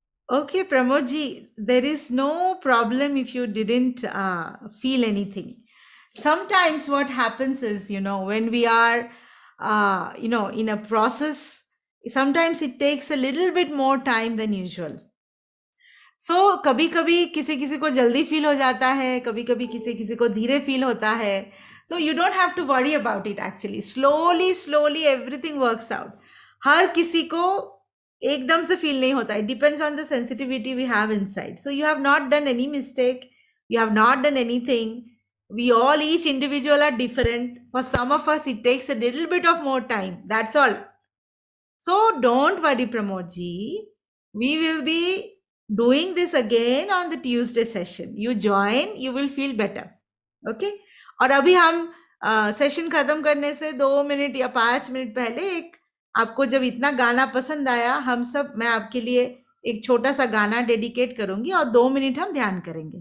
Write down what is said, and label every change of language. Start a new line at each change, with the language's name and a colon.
English: Okay, Pramodji, there is no problem if you didn't feel anything. Sometimes what happens is, when we are, in a process, sometimes it takes a little bit more time than usual.
Hindi: So कभी कभी किसी किसी को जल्दी feel हो जाता है, कभी कभी किसी किसी को धीरे फील होता है.
English: So you don't have to worry about it actually. Slowly everything works out.
Hindi: हर किसी को एकदम से फील नहीं होता.
English: It depends on the sensitivity we have inside. So you have not done any mistake. You have not done anything. We all, each individual are different. For some of us, it takes a little bit of more time. That's all. So don't worry, Pramodji. We will be doing this again on the Tuesday session. You join, you will feel better. Okay?
Hindi: और अभी हम session खत्म करने से 2 minute या 5 minute पहले एक आपको जब इतना गाना पसंद आया, हम सब, मैं आपके लिए एक छोटा सा गाना डेडिकेट करूंगी और 2 मिनट हम ध्यान करेंगे.